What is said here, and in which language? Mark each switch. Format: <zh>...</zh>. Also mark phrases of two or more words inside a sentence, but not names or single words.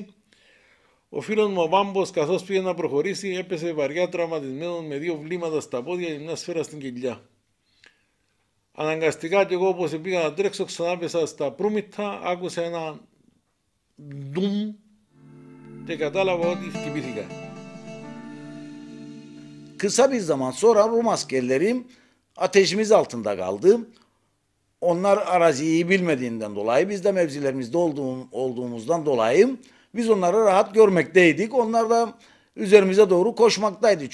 <el>Ο φίλος μου ο Πάμπος, καθώς πήγε να προχωρήσει, έπεσε βαριά τραυματισμένο με 2 βλήματα στα πόδια και μια σφαίρα στην κοιλιά. Αναγκαστικά και εγώ όπως πήγα να τρέξω ξανάπεσα στα προύμητα, άκουσα ένα ντουμ και κατάλαβα ότι χτυπήθηκα.</el> <tr>Kısa bir zaman sonra Rum askerleri ateşimiz altında kaldı. Onlar araziyi iyi bilmediğinden dolayı biz de mevzilerimizde olduğumuzdan dolayı biz onları rahat görmekteydik. Onlar da üzerimize doğru koşmaktaydı.</tr>